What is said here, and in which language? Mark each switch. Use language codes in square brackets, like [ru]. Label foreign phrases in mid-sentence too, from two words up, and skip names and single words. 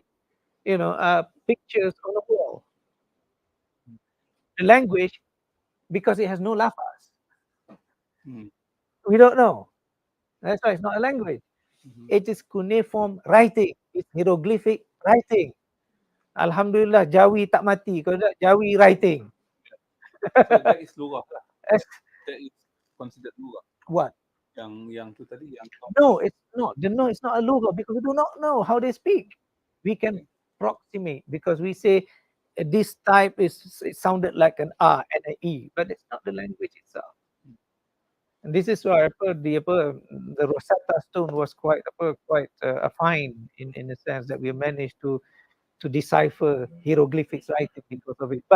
[en] Pictures on a wall. The language, because it has no lafaz, Mm. we don't know. That's why it's not a language. Mhm. It is cuneiform writing. It's hieroglyphic writing. [ms] Alhamdulillah, Jawi tak mati. Kalau tak, Jawi writing. [en] So that is lugah lah. That's That is considered lugah. what? [ms] Yang tu tadi yang [en] No, it's not. No, it's not a lugha because we do not know how they speak. We can approximate because we say this type it sounded like an R and an E, but it's not the language itself. And this is why the Rosetta Stone was quite a find in the sense that we managed to decipher hieroglyphics writing because of it.